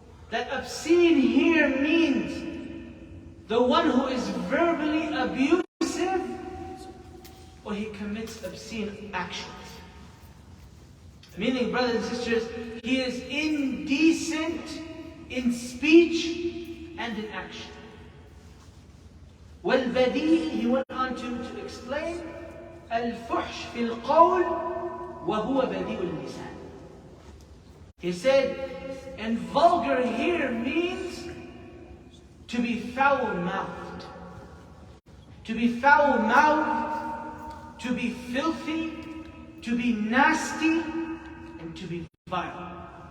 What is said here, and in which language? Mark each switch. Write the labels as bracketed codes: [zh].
[en] That obscene here means the one who is verbally abusive, or he commits obscene actions. Meaning, brothers and sisters, he is indecent in speech and in action. [ar] وَالْبَذِيء, [en] he went on to explain, [ar] الْفُحْشِ فِي الْقَوْلِ وَهُوَ بَذِيءُ اللِّسَانِ. [en] He said, and vulgar here means to be foul-mouthed. To be foul-mouthed, to be filthy, to be nasty, and to be vile.